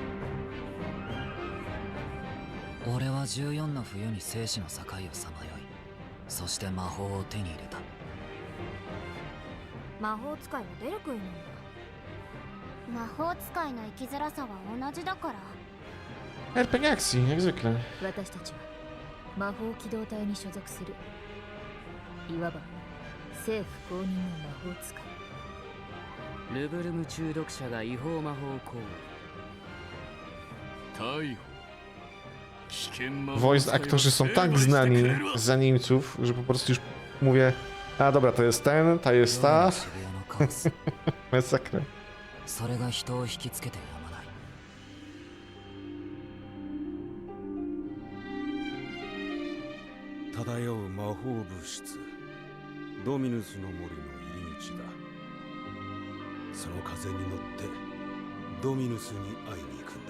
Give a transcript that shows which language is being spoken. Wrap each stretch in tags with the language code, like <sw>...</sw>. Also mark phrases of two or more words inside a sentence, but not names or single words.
<ja>俺は14の冬に生死の境をさまよい、そして魔法を手に入れた。魔法使いは出る杭なんだ。魔法使いの生きづらさは同じだから。</ja> <pl>RPG akcji, jak zwykle.</pl> <ja>私たちは魔法機動隊に所属する。いわば政府公認の魔法使い。ルブルム中毒者が違法魔法行為。逮捕。</ja> <pl>Voice aktorzy są tak znani za Niemców, że po prostu już mówię, a dobra, to jest ten, ta jest ta. Masakra.</pl> <ja>それが人を引きつけてやまない。漂う魔法物質ドミヌスの森の入り口だ。その風に乗ってドミヌスに会いに行くんだ。</ja>